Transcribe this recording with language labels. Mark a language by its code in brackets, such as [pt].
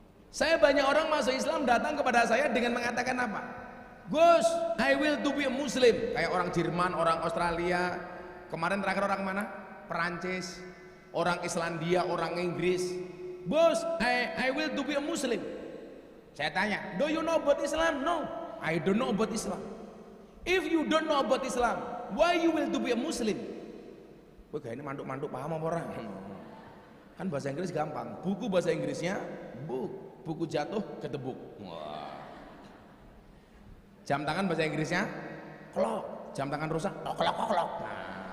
[id] Saya banyak orang masuk Islam datang kepada saya dengan mengatakan apa? Gus, [en] I will to be a Muslim. [id] Kayak orang Jerman, orang Australia. Kemarin terakhir orang mana? Perancis, orang Islandia, orang Inggris. [en] Bos, I will to be a Muslim. [id] Saya tanya, [en] do you know about Islam? No, I don't know about Islam. If you don't know about Islam, why you will to be a Muslim? [id] Wah, ini manduk-manduk paham apa orang? Kan bahasa Inggris gampang. Buku bahasa Inggrisnya book. Buku jatuh ketebuk. Wah. Jam tangan bahasa Inggrisnya clock. Jam tangan rusak clock. Nah.